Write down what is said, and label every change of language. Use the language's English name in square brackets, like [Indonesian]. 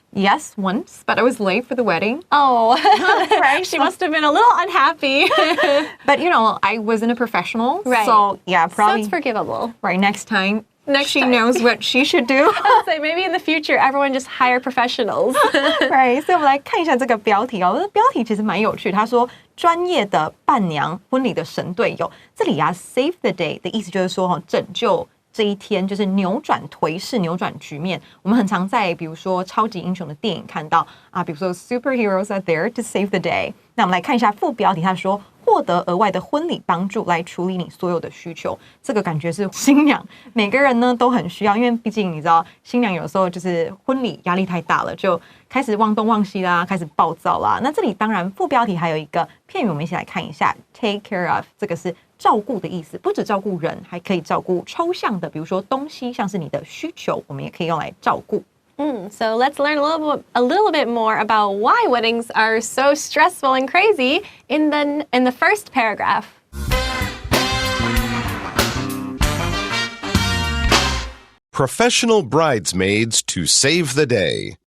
[English] Yes, once, but I was late for the wedding. Oh, right. She must have been a little unhappy. But, I wasn't a professional. Right. So, yeah, probably. So it's forgivable. Right, next time. She knows what she should do. I'll say maybe in the future, everyone just hire professionals. [Chinese] Right, 所以我们来看一下这个标题哦。这个标题其实蛮有趣。他说专业的伴娘，婚礼的神队友。这里 [English] save the day [Chinese] 的意思就是说拯救这一天，就是扭转颓势、扭转局面。我们很常在比如说超级英雄的电影看到比如说 [English] superheroes are there to save the day。 [Chinese] 那我们来看一下副标题，他说获得额外的婚礼帮助来处理你所有的需求。这个感觉是新娘每个人呢都很需要，因为毕竟你知道新娘有时候就是婚礼压力太大了，就开始忘东忘西啦，开始暴躁啦。那这里当然副标题还有一个片语，我们一起来看一下 [English] take care of， [Chinese] 这个是照顾的意思，不只照顾人，还可以照顾抽象的，比如说东西，像是你的需求，我们也可以用来照顾。 [English] So let's learn a little bit more about why weddings are so stressful and crazy in the first paragraph. Professional bridesmaids to save the day.